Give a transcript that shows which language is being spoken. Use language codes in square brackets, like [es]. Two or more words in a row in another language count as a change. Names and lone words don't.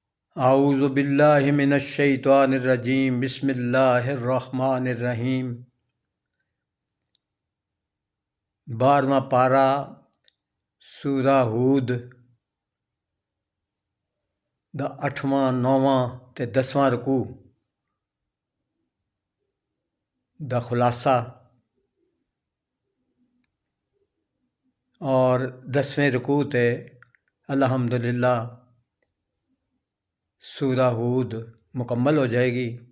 [ar] أعوذ بالله من الشيطان الرجيم بسم الله الرحمن الرحيم. [pa] 12واں پارہ سورہ ہود دا 8واں 9واں تے 10واں رکوع دا خلاصہ اور 10ویں رکوع تے الحمدللہ سورہ ہود مکمل ہو جائے گی.